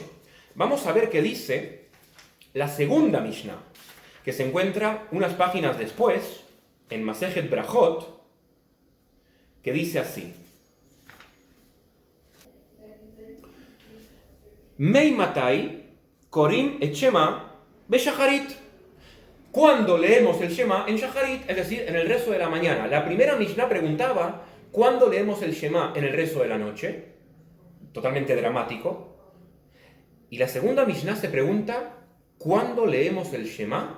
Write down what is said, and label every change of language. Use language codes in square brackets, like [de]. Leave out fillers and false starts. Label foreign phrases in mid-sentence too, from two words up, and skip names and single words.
[es] Vamos a ver qué dice la segunda Mishnah, que se encuentra unas páginas después, en Masejet Brajot, que dice así. [he] מאימתי קורין את שמע בשחרית. [es] ¿Cuándo leemos el Shema? En Shacharit, es decir, en el rezo de la mañana. La primera Mishnah preguntaba, ¿cuándo leemos el Shema en el rezo de la noche? Totalmente dramático. Y la segunda Mishnah se pregunta, ¿cuándo leemos el Shema?